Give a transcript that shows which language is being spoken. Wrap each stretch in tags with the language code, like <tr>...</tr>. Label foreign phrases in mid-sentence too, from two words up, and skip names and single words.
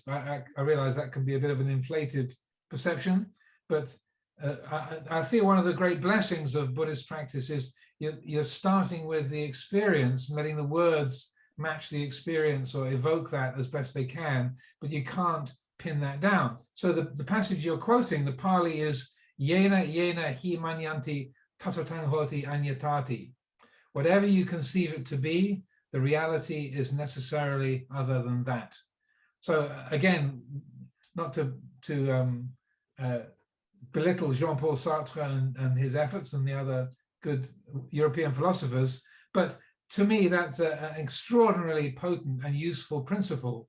<en>I realize that can be a bit of an inflated perception, but I feel one of the great blessings of Buddhist practice is you're starting with the experience and letting the words match the experience or evoke that as best they can, but you can't pin that down. So the passage you're quoting, the Pali is</en> <pi>yena hi manyanti tatatang hoti anyatati.</pi> <en>Whatever you conceive it to be, the reality is necessarily other than that. So again, not to belittle Jean-Paul Sartre and his efforts and the other good European philosophers, but to me, that's an extraordinarily potent and useful principle.</en>